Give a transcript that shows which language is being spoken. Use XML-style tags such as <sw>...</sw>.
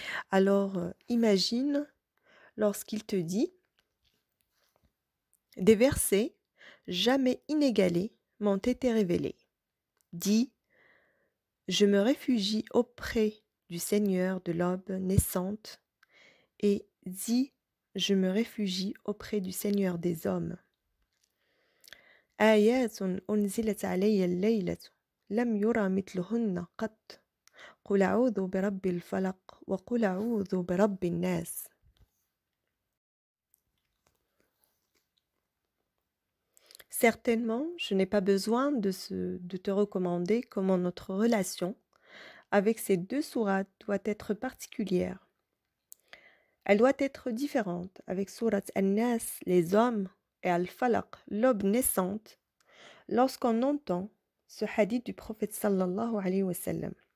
<fr>Alors, imagine lorsqu'il te dit des versets jamais inégalés m'ont été révélés. Dis, je me réfugie auprès du Seigneur de l'aube naissante et dis, je me réfugie auprès du Seigneur des hommes.</fr> <ar>آيات أنزلت علي الليلة لم يرى مثلهن قط قل أعوذ برب الفلق وقل أعوذ برب الناس.</ar> <fr>Certainement, je n'ai pas besoin de te recommander comment notre relation avec ces deux sourates doit être particulière. Elle doit être différente avec Surat An-Nas, les hommes, et Al-Falaq, l'aube naissante, lorsqu'on entend ce hadith du prophète sallallahu alayhi wa sallam.</fr>